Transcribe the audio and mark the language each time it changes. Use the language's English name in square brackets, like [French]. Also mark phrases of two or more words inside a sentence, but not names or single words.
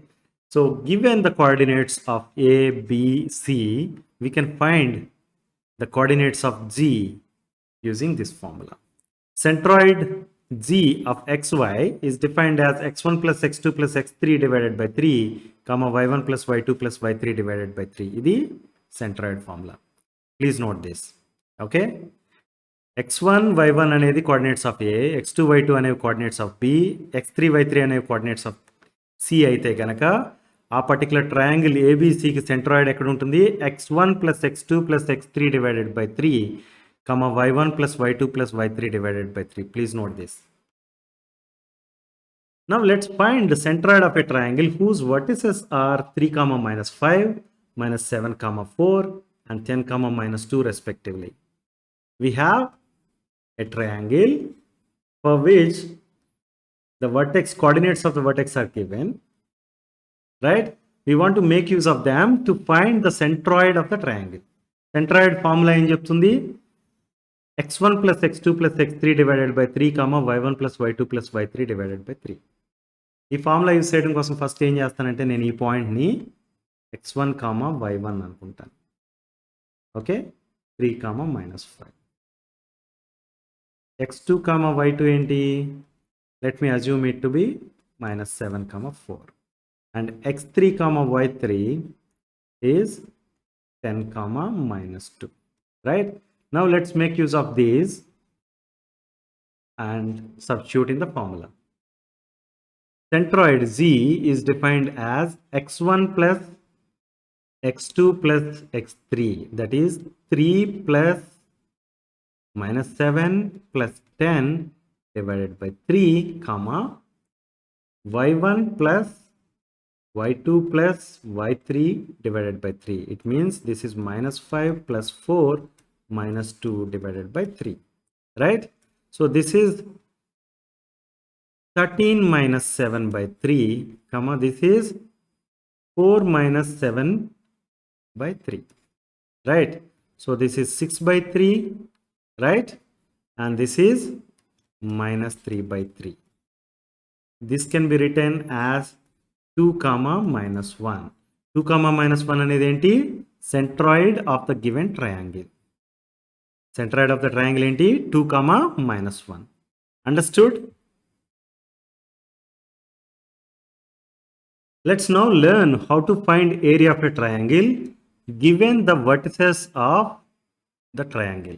[English] So, given the coordinates of A, B, C, we can find the coordinates of G using this formula. Centroid G of xy is defined as x1 plus x2 plus x3 divided by 3, comma y1 plus y2 plus y3 divided by 3. This is centroid formula. Please note this. Okay. [Telugu] x1, y1 అనేది [English] coordinates of A, [Telugu] x2, y2 అనేవి [English] coordinates of B, [Telugu] x3, y3 అనేవి [English] coordinates of C [Telugu] అయితే కనుక ఆ [English] particular triangle [Telugu] ఏబిసికి సెంట్రాయిడ్ ఎక్కడ ఉంటుంది? [English] x1 plus x2 plus x3 divided by 3, comma y1 plus y2 plus y3 divided by 3. Please note this. Now let's find the centroid of a triangle whose vertices are 3 comma minus 5, minus 7 comma 4 and 10 comma minus 2 respectively. We have a triangle for which the vertex coordinates of the vertex are given, right? We want to make use of them to find the centroid of the triangle. Centroid formula [Telugu] ఏం చెప్తుంది [English] x1 plus x2 plus x3 divided by 3 comma y1 plus y2 plus y3 divided by 3. [Telugu] ఈ [English] formula use [Telugu] చేయడం కోసం ఫస్ట్ ఏం చేస్తానంటే నేను ఈ పాయింట్ని x1 కామా y1 అనుకుంటాను. [English] okay, 3 comma minus 5. x2 కామా y2 ఏంటి? let me assume it to be minus 7 comma 4. And x3 comma y3 is 10 comma minus 2. Right? Now let's make use of these and substitute in the formula. Centroid Z is defined as x1 plus x2 plus x3, that is 3 plus minus 7 plus 10 divided by 3 comma y1 plus y2 plus y3 divided by 3. It means this is minus 5 plus 4 minus 2 divided by 3, right? So this is 13 minus 7 by 3, comma this is 4 minus 7 by 3, right? So this is 6 by 3, right? And this is minus 3 by 3. This can be written as 2 comma minus 1. 2 comma minus 1 [Telugu] అనేది ఏంటి? [English] Centroid of the given triangle. Centroid of the triangle ఏంటి? 2 comma minus 1. Understood? Let's now learn how to find area of a triangle given the vertices of the triangle.